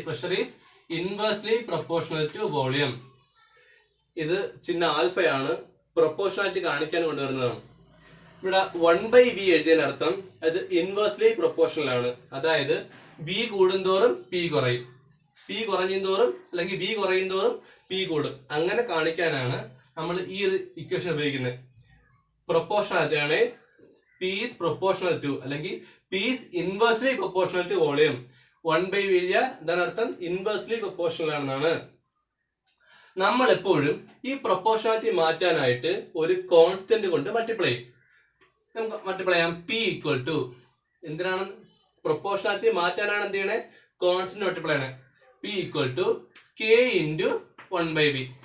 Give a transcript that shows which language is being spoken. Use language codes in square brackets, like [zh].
[en] Pressure is inversely proportional to volume. [ml] ഇത് ചിഹ്ന ആൽഫയാണ്, proportionality കാണിക്കാൻ കൊണ്ടുവരുന്നതാണ്. ഇവിടെ 1/v എഴുതിയതിനർത്ഥം അത് ഇൻവേഴ്സ്ലി പ്രൊപ്പോർഷണൽ ആണ്. അതായത് v കൂടുന്തോറും p കുറയും, p കുറഞ്ഞും തോറും അല്ലെങ്കിൽ v കുറയും തോറും p കൂടും. അങ്ങനെ കാണിക്കാനാണ് നമ്മൾ ഈ ഇക്വേഷൻ ഉപയോഗിക്കുന്നത്. പ്രൊപ്പോർഷണാലിറ്റി ആണ് [en] P is proportional to അല്ലെങ്കിൽ P is inversely proportional to volume. [ml] 1/v എഴുതിയാൽ എന്താണ് അർത്ഥം? ഇൻവേഴ്സ്ലി പ്രൊപ്പോർഷണൽ ആണെന്നാണ്. നമ്മൾ എപ്പോഴും ഈ പ്രൊപ്പോർഷണാലിറ്റി മാറ്റാനായിട്ട് ഒരു കോൺസ്റ്റന്റ് കൊണ്ട് മൾട്ടിപ്ലൈ ചെയ്യും. നമുക്ക് മൾട്ടിപ്ലൈ ചെയ്യാം. പി ഈക്വൽ ടു എന്തിനാണ്? പ്രൊപ്പോർഷണാലിറ്റി മാറ്റാനാണ് എന്ത് ചെയ്യണേ? കോൺസ്റ്റന്റ് മൾട്ടിപ്ലൈ ചെയ്യണേ. P equal to K into 1/v.